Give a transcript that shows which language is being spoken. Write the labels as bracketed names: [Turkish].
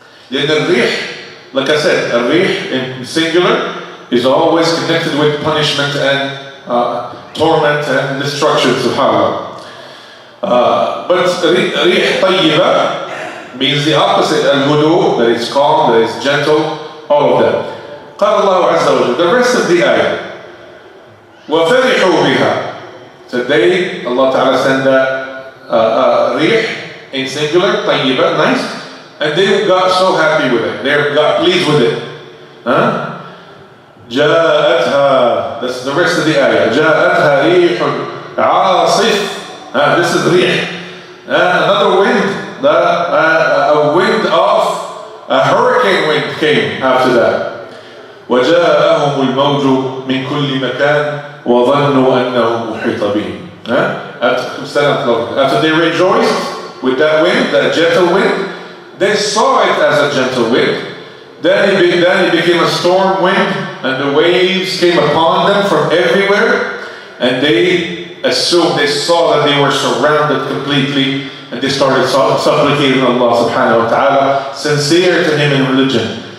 [English] Then the rih, like I said, al-rih in singular is always connected with punishment and torment and destruction, subhanAllah. But rih tayyiba means the opposite, al-hudu, that is calm, that is gentle, all of that. [Arabic] قال الله عز وجل, [English] the rest of the ayah, [Arabic] وَفَرِحُوا بِهَا. [English] Today, Allah Ta'ala sent that rih in singular, tayyiba, nice. And they got so happy with it. They got pleased with it. [Arabic] جاءتها. [English] That's the rest of the ayah. [Arabic] جاءتها ريح عاصف. [English] This is rih. Another wind. A wind of a hurricane wind came after that. [Arabic] وجاءهم الموج من كل مكان وظنوا أنه محيط بهم. [English] After they rejoiced with that wind, that gentle wind, they saw it as a gentle wind. Then it became a storm wind, and the waves came upon them from everywhere. And they assumed, they saw that they were surrounded completely, and they started supplicating Allah subhanahu wa ta'ala, sincere to Him in religion.